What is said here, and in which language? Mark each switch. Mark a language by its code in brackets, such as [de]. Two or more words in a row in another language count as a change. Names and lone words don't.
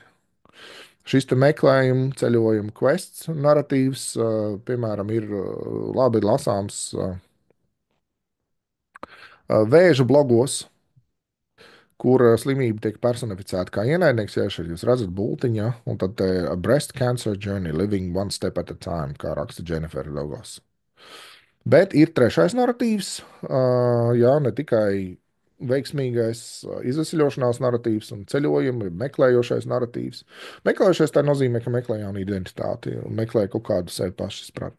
[lv] Šis meklējuma, ceļojuma, quests narratīvs, piemēram, ir labi lasāms vēža blogos, kur slimība tiek personificēta kā ienaidnieks. Ja šeit jūs redzat bultiņā, un tad [en] breast cancer journey, living one step at a time, [lv] kā raksta Jennifer Logos. Bet ir trešais narratīvs, jā, ne tikai veiksmīgais izsmeļošanās narratīvs un ceļojuma, meklējošais narratīvs. Meklējošais tā nozīmē, ka meklē jaunu identitāti un meklē kaut kādu sevi pašizpratni.